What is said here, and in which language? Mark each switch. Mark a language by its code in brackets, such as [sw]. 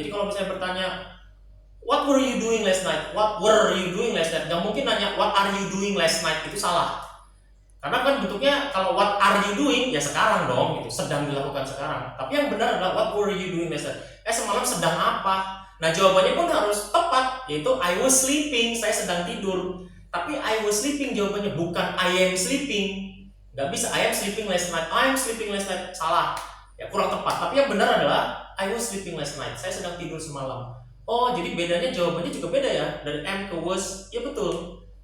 [id] Jadi kalau misalnya bertanya [en] what were you doing last night? What were you doing last night? [id] Gak mungkin nanya [en] what are you doing last night, [id] itu salah. Karena kan bentuknya kalau [en] what are you doing [id] ya sekarang dong gitu, sedang dilakukan sekarang. Tapi yang benar adalah [en] what were you doing last night? [id] Semalam sedang apa? Nah, jawabannya pun harus tepat, yaitu [en] I was sleeping, [id] saya sedang tidur. Tapi [en] I was sleeping [id] jawabannya, bukan [en] I am sleeping. [id] Gak bisa [en] I am sleeping last night, I am sleeping last night, [id] salah. Ya kurang tepat. Tapi yang benar adalah [en] I was sleeping last night, [id] saya sedang tidur semalam. Oh, jadi bedanya jawabannya juga beda ya, dari am ke was, ya betul.